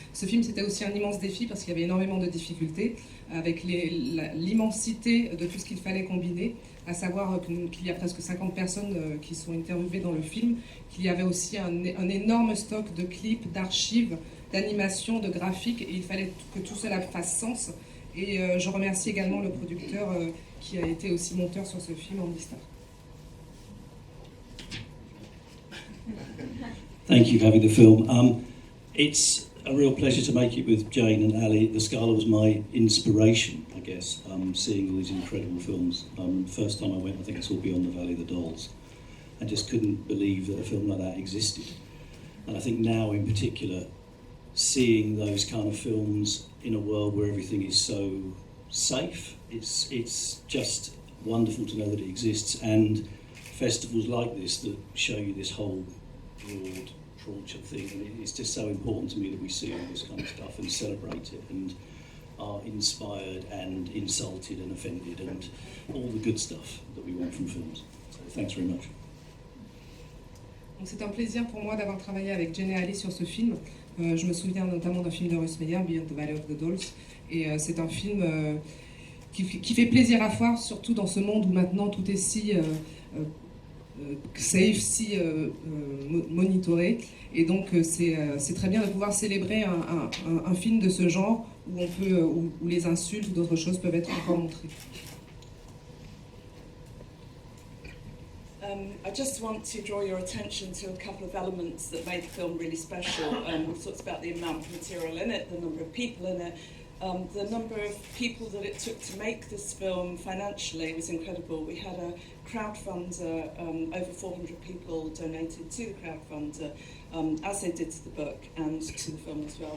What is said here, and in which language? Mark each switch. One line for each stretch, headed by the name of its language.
French: Ce film, c'était aussi un immense défi parce qu'il y avait énormément de difficultés avec l'immensité de tout ce qu'il fallait combiner, à savoir qu'il y a presque 50 personnes qui sont interviewées dans le film, qu'il y avait aussi un énorme stock de clips, d'archives, d'animations, de graphiques, et il fallait que tout cela fasse sens. Et je remercie également le producteur qui a été aussi monteur sur ce film, Andy Stark.
English: Thank you for having the film. It's a real pleasure to make it with Jane and Ali. The Scala was my inspiration, I guess, seeing all these incredible films. First time I went, I think I saw Beyond the Valley of the Dolls. I just couldn't believe that a film like that existed. And I think now in particular, seeing those kind of films in a world where everything is so safe, it's just wonderful to know that it exists, and festivals like this that show you this whole broad tranche of thing, and it's just so important to me that we see all this kind of stuff and celebrate it and are inspired and insulted and offended and all the good stuff that we want from films. So thanks very much.
French: Donc c'est un plaisir pour moi d'avoir travaillé avec Jane et Ali sur ce film. Je me souviens notamment d'un film de Russ Meyer, Beyond the Valley of the Dolls, et c'est un film qui fait plaisir à voir, surtout dans ce monde où maintenant tout est si safe, si monitoré, et donc c'est très bien de pouvoir célébrer un film de ce genre où les insultes ou d'autres choses peuvent être encore montrées.
English: I just want to draw your attention to a couple of elements that made the film really special. We've talked about the amount of material in it, the number of people in it. The number of people that it took to make this film financially was incredible. We had a crowdfunder, over 400 people donated to the crowdfunder, as they did to the book and to the film as well.